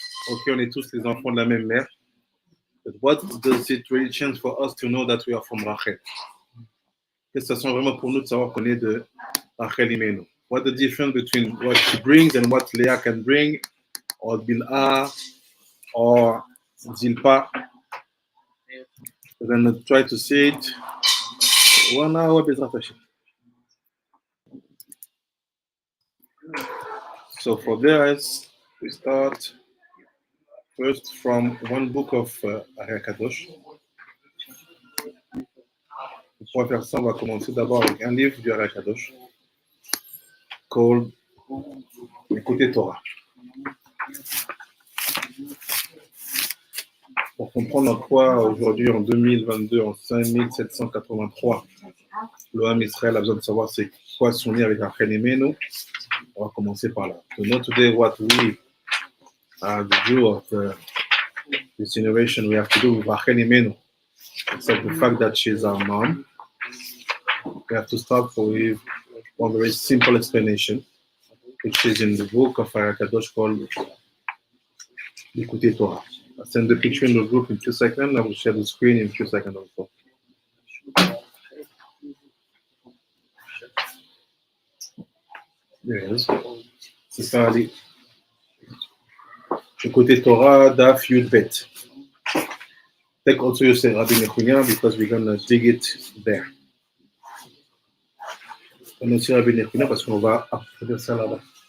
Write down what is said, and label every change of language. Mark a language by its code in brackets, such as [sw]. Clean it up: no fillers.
[fr] Okay, on est tous les enfants de la même mère. [en] But what does it really change for us to know that we are from Rachel? [fr] Qu'est-ce que ça change vraiment pour nous de savoir qu'on est de Rahel Imenu? [en] What the difference between what she brings and what Leah can bring, or Bil'ah, or Zilpa? We're going to try to see it. 1 hour, so for this, we start first from one book of Ariel Kadosh. [fr] Pour faire ça, on va commencer d'abord avec un livre du Ariel Kadosh [en] called [fr] Écoutez Torah. Pour comprendre pourquoi aujourd'hui, en 2022, en 5783, l'Oam Israël a besoin de savoir c'est quoi son lien avec Rachel Imenu, on va commencer par là. [en] To know today what we do of this generation, we have to do with Rachel Imenu, except the fact that she's our mom. We have to start with one very simple explanation, which is in the book of Ariel Kadosh called Écoutez Torah. I'll send the picture in the group in 2 seconds. I will share the screen in 2 seconds also. [fr] Yes. C'est ça, allez. [en] Écoutez Torah, Daf Yud Bet. Take also your Rabbi Nechunya because we're going to dig it there. [fr] On a aussi Rabbi Nechunya parce qu'on va approfondir ça là-bas.